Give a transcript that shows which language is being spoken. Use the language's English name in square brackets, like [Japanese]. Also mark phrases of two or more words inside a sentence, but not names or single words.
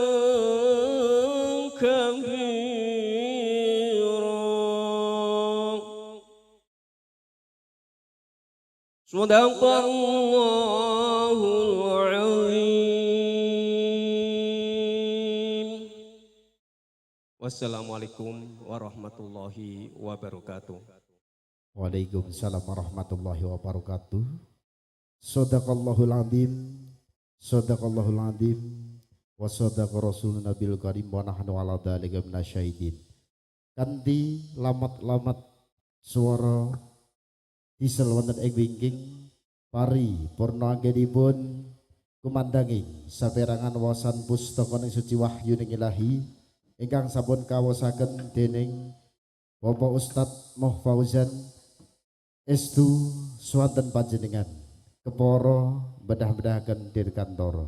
[Arabic] كبيرا صدق الله العظيم والسلام عليكم ورحمة الله وبركاته. وعليكم السلام ورحمة الله وبركاته. صدق الله العظيم، صدق الله العظيم، وصدق رسوله النبي الكريم ونحن على ذلك من الشاهدين. [Javanese] Kanthi lamat-lamat swara diesel wonten ing wingking pari purna anggenipun kumandanging saperangan wawasan pustaka ing suci wahyu ning ilahi ingkang sampun kawosaken dening Bapak Ustadz Moh Fauzan estu swanten panjenengan kepara bedah-bedahaken dirgantara.